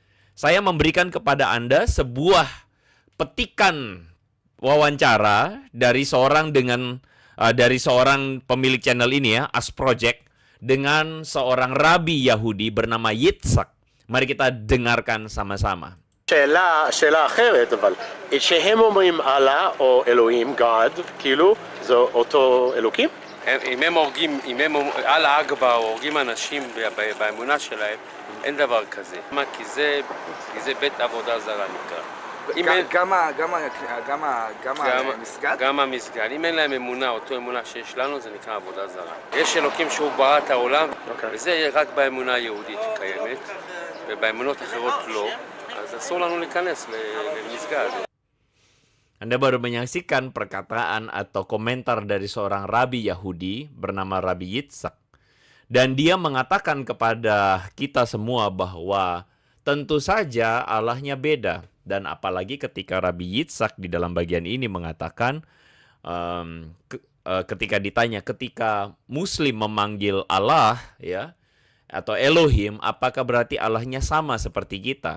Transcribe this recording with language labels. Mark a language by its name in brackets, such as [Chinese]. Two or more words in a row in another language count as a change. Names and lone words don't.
[Indonesian] Saya memberikan kepada Anda sebuah petikan wawancara dari seorang pemilik channel ini ya, As Project, dengan seorang rabi Yahudi bernama Yitzhak. Mari kita dengarkan sama-sama. [Hebrew] שאלה אחרת, אבל שהם אומרים אללה או אלוהים, God, כאילו, זה אותו אלוקים? אם הם [Arabic] الله أكبر [Hebrew] הורגים אנשים באמונה שלהם, אין דבר כזה. כי זה בית עבודה זרה נקרא. גם המסגד? גם המסגד. אם אין להם אמונה, אותו אמונה שיש לנו, זה נקרא עבודה זרה. יש אלוקים שהוא ברא את העולם, וזה רק באמונה היהודית קיימת, ובאמונות אחרות לא. אז אסור לנו להיכנס למסגד. [Indonesian] Anda baru menyaksikan perkataan atau komentar dari seorang rabi Yahudi bernama Rabi Yitzhak. Dan dia mengatakan kepada kita semua bahwa tentu saja Allahnya beda. Dan apalagi ketika Rabi Yitzhak di dalam bagian ini mengatakan, ketika ditanya, ketika Muslim memanggil Allah ya atau Elohim, apakah berarti Allahnya sama seperti kita?